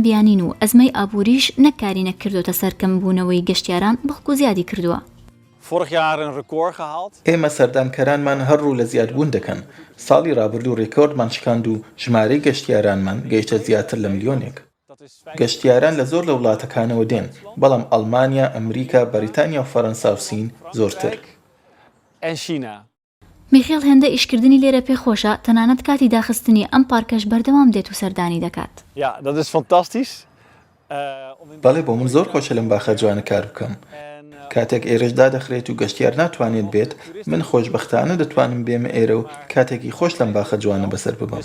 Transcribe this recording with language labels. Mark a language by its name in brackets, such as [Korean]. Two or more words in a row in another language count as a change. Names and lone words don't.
[Central Kurdish] بیانین و ئەزمەی ئابووریش نەکاری نەکردوتە سەرکەم بوونەوەی گەشتیاران بەڵکو زیادی کردووە. [Dutch] Vorig jaar een record gehaald. [Central Kurdish] ئێمە سەردانکەرانمان هەرڕوو لە زیادبوون دەکەن. ساڵی ڕابردوو ڕێکۆردمان شکاند و ژمارەی گەشتیارانمان گەیشتە زیاتر لە ملیۆنێک. گەشتیاران لە زۆر لە وڵاتەکانەوە دێن، بەڵام ئەڵمانیا، ئەمریکا، بەریتانیا و فەڕەنسا و سین زۆرتر. [Dutch] En China. [Central Kurdish] میخیل هێندە ئیشکردنی لێرە پێخۆشە تەنانەت کاتی داخستنی ئەم پارکەش بەردەوام دێت و سەردانی دەکات. [Dutch] Ja, dat is fantastisch. [Central Kurdish] بەڵێ بۆ من زۆر خۆشە لەم باخە جوانە کار بکەم. کاتێک ئێرەشدا دەخرێت و گەشتیار ناتوانێت بێت، من خۆشبەختانە دەتوانم بێمە ئێرە و کاتێکی خۆش لەم باخە جوانە بەسەر ببەم.